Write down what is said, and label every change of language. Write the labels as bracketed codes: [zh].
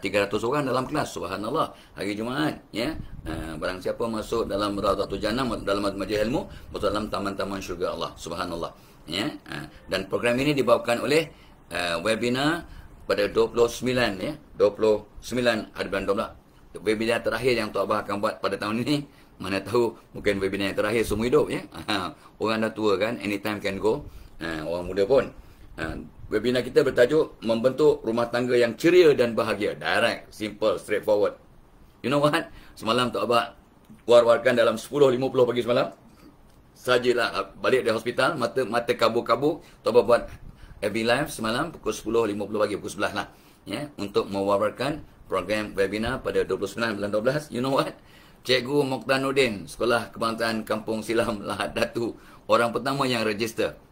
[ms] 300 orang dalam kelas, subhanallah, hari Jumaat, ya. Barang siapa masuk dalam Rawdatul Jannah, dalam majlis ilmu, masuk dalam taman-taman syurga Allah, subhanallah, ya. Dan program ini dibawakan oleh webinar pada 29, ya, 29 hari bulan 12. Webinar terakhir yang Tok Abah akan buat pada tahun ini. Mana tahu mungkin webinar yang terakhir seumur hidup, ya. Orang dah tua kan, [en] anytime can go. [ms] Orang muda pun. Webinar kita bertajuk membentuk rumah tangga yang ceria dan bahagia. [en] Direct, simple, straightforward. You know what? [ms] Semalam Tok Abah war-warkan dalam 10.50 pagi semalam. Sajalah balik dari hospital, mata kabur-kabur. Tok Abah buat FB Live semalam pukul 10.50 pagi, pukul 11 lah, ya, untuk mewawarkan program webinar pada 29 bulan 12. [en] You know what? [ms] Cikgu Mokhtaruddin, Sekolah Kebangsaan Kampung Silam Lahad Datu, orang pertama yang register.